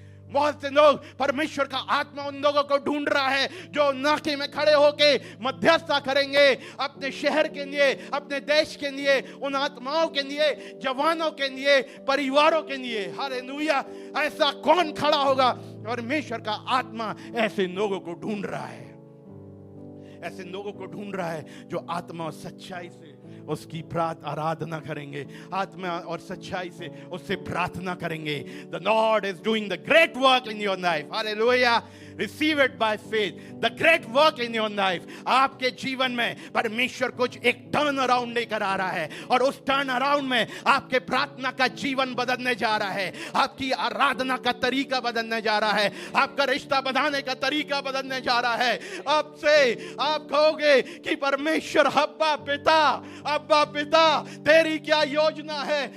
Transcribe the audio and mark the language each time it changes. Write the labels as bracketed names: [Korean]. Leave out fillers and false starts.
[Hindi] बहुत से लोग, परमेश्वर का आत्मा उन लोगों को ढूंढ रहा है जो नाके में खड़े होके मध्यस्थता करेंगे अपने शहर के लिए, अपने देश के लिए, उन आत्माओं के लिए, जवानों के लिए, परिवारों के लिए। हालेलुया। ऐसा कौन खड़ा होगा? परमेश्वर का आत्मा ऐसे लोगों को ढूंढ रहा है, ऐसे लोगों को ढूंढ रहा है जो आत्मा और सच्चाई से उसकी आराधना करेंगे, आत्मा और सच्चाई से उससे प्रार्थना करेंगे। [English] The Lord is doing the great work in your life. Hallelujah. Receive it by faith. The great work in your life. [Hindi] आपके जीवन में परमेश्वर कुछ एक टर्न अराउंड लेकर आ रहा है, और उस टर्न अराउंड में आपके प्रार्थना का जीवन बदलने जा रहा है, आपकी आराधना का तरीका बदलने जा रहा है, आपका रिश्ता बनाने का तरीका बदलने जा रहा है। अब से आप कहोगे कि परमेश्वर, अब्बा पिता तेरी क्या योजना है?